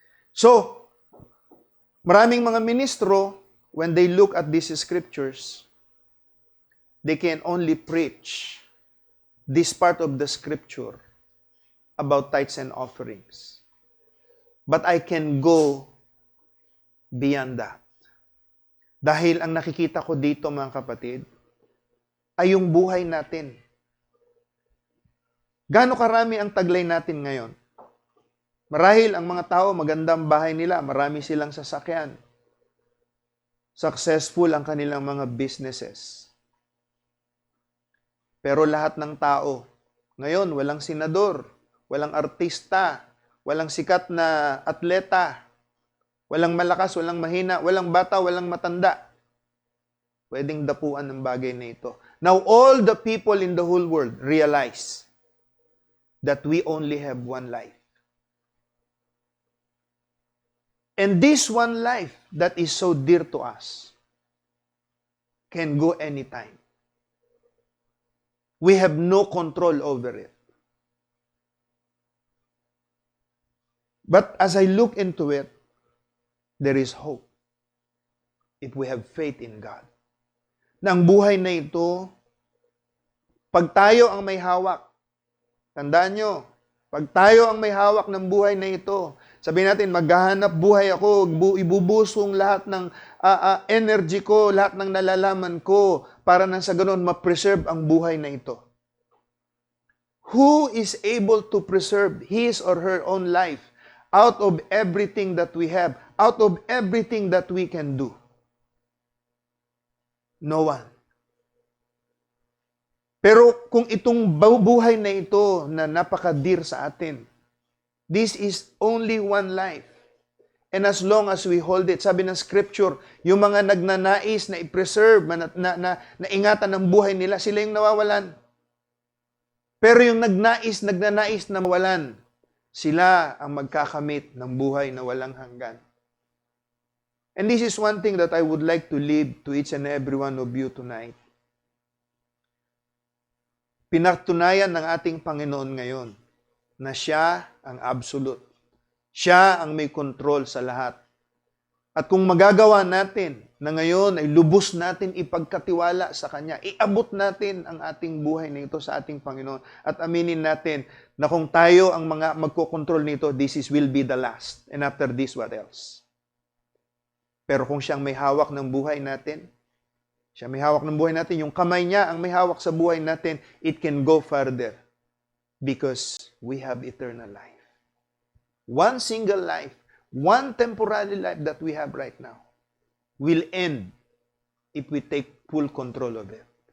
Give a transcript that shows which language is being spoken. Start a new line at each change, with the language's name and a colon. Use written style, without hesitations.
English: So,
Filipino: maraming mga ministro,
English: when they look at these scriptures, they can only preach this part of the scripture about tithes and offerings. But I can go beyond that.
Filipino: Dahil ang nakikita ko dito, mga kapatid, ay yung buhay natin. Gaano karami ang taglay natin ngayon? Marahil ang mga tao, magandang bahay nila, marami silang sasakyan. Successful ang kanilang mga businesses. Pero lahat ng tao, ngayon, walang senador, walang artista, walang sikat na atleta, walang malakas, walang mahina, walang bata, walang matanda. Pwedeng dapuan ng bagay na ito.
English: Now, all the people in the whole world realize that we only have one life. And this one life that is so dear to us can go anytime. We have no control over it. But as I look into it, there is hope if we have faith in God.
Filipino: Na ang buhay na ito, pag tayo ang may hawak, tandaan nyo, pag tayo ang may hawak ng buhay na ito, sabihin natin, maghahanap buhay ako, ibubusong lahat ng energy ko, lahat ng nalalaman ko, para nang sa ganoon ma-preserve ang buhay na ito.
English: Who is able to preserve his or her own life out of everything that we have, out of everything that we can do? No one.
Filipino: Pero kung itong buhay na ito na napaka-dear sa atin,
English: this is only one life. And as long as we hold it,
Filipino: sabi ng scripture, yung mga nagnanais na i-preserve, na ingatan ang buhay nila, sila yung nawawalan. Pero yung nagnanais na mawalan, sila ang magkakamit ng buhay na walang hanggan.
English: And this is one thing that I would like to leave to each and every one of you tonight.
Filipino: Pinatunayan ng ating Panginoon ngayon na siya ang absolute. Siya ang may control sa lahat. At kung magagawa natin na ngayon ay lubos natin ipagkatiwala sa Kanya, iabot natin ang ating buhay na ito sa ating Panginoon at aminin natin na kung tayo ang mga magkokontrol nito,
English: will be the last. And after this, what else?
Filipino: Pero kung siyang may hawak ng buhay natin, siya may hawak ng buhay natin, yung kamay niya ang may hawak sa buhay natin,
English: it can go further because we have eternal life. One single life, one temporary life that we have right now will end if we take full control of it.